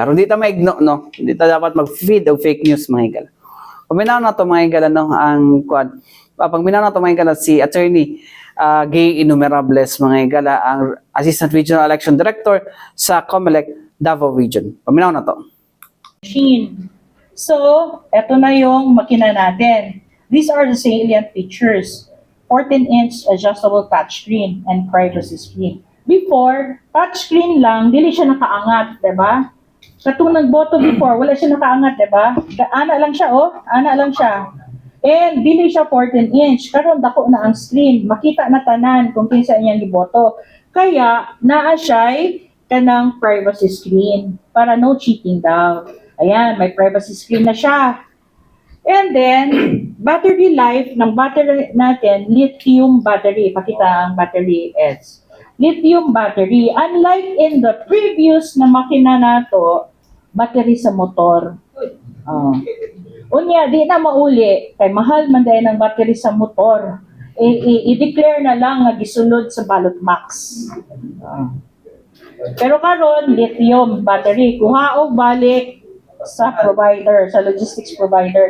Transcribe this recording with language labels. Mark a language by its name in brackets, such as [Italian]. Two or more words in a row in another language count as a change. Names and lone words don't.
[Cebuano] Ron di ta maigno, no, di ta dapat mag-feed og fake news mga higala. Paminaw na to mga higala, no, ang kuan pagminaw na to mga higala si Attorney Gay Innumerables mga higala, ang Assistant Regional Election Director sa COMELEC Davao Region. Paminaw na to. [English] Machine. So, [Filipino] eto na yung makina natin. [English] These are the salient features. 14-inch adjustable touchscreen and privacy screen. [Cebuano] Before, touchscreen lang, dili siya nakaangat, diba? Katong nagboto before, wala siya nakaangat, diba? Ana lang siya, ana lang siya. And dili siya 14-inch, karon dako na ang screen, makita na tanan kung kinsa iyang giboto. Kaya naa siya'y kanang [English] privacy screen [Cebuano] para [English] no cheating [Cebuano] daw. [Filipino] Ayan, may [English] privacy screen [Filipino] na siya. [English] And then, battery life [Filipino] ng battery natin, [English] lithium battery. [Cebuano] Pakita ang battery is [English] lithium battery. Unlike in the previous [Cebuano] na makina nato, [English] battery sa motor. [Cebuano] Unya, di na mauli, kay mahal man dahil ng battery sa motor. I-declare na lang nga gisulod sa ballot box. Pero karon [English] lithium battery, [Cebuano] kuha og balik sa provider, sa [English] logistics provider.